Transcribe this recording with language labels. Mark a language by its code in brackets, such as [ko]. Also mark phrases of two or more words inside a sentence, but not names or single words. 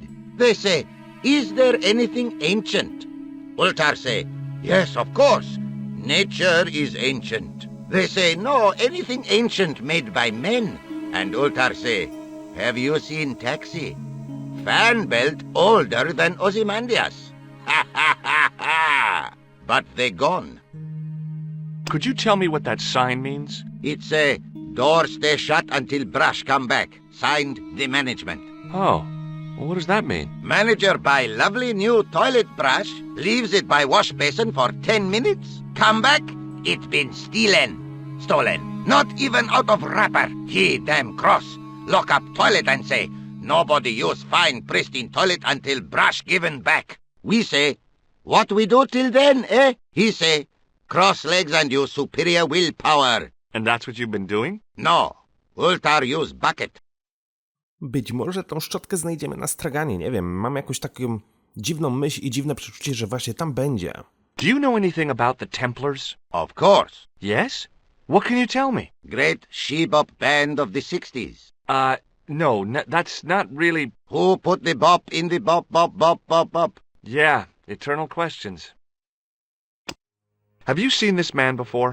[en] They say, is there anything ancient? Ultar say, yes, of course. Nature is ancient. They say, no, anything ancient made by men. And Ultar say, have you seen Taxi? Fan belt older than Ozymandias. Ha ha ha ha! But they gone. Could you tell me what that sign means? It's a door stay shut until brush come back. Signed, the management. Oh, well, what does that mean? Manager buy lovely new toilet brush, leaves it by wash basin for 10 minutes. Come back, it been stolen. Not even out of wrapper. He damn cross. Lock up toilet and say, nobody use fine pristine toilet until brush given back. We say, what we do till then, eh? He say, cross legs and use superior willpower. And that's what you've been doing? No. Ultar use bucket. [pl] Być może tą szczotkę znajdziemy na straganie, nie wiem. Mam jakąś taką dziwną myśl i dziwne przeczucie, że właśnie tam będzie. [en] Do you know anything about the Templars? Of course. Yes? What can you tell me? Great she-bop band of the 60s. No, that's not really... Who put the bop in the bop, bop, bop, bop, bop? Yeah, eternal questions. Have you seen this man before?